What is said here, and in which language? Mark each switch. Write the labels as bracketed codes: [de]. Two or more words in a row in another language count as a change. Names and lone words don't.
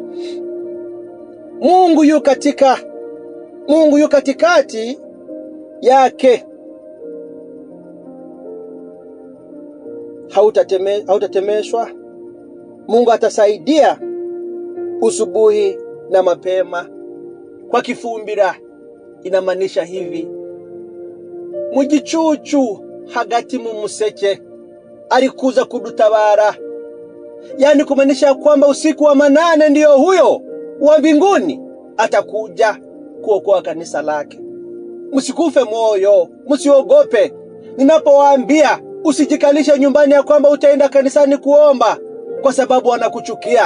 [sw] Mungu yu katikati yake. Hautatemeshwa. Mungu atasaidia usubuhi na mapema. Kwa kifumbira inamaanisha hivi: [rw] mugicucu hagati mu museke alikuza kudutabara. [sw] Yani kumaanisha kwamba usiku wa manane ndiyo huyo wa mbinguni atakuja kuokoa kanisa lake. Msikufe moyo, msiogope. Ninapowaambia usijikalishe nyumbani ya kwamba utaenda kanisani kuomba kwa sababu wanakuchukia.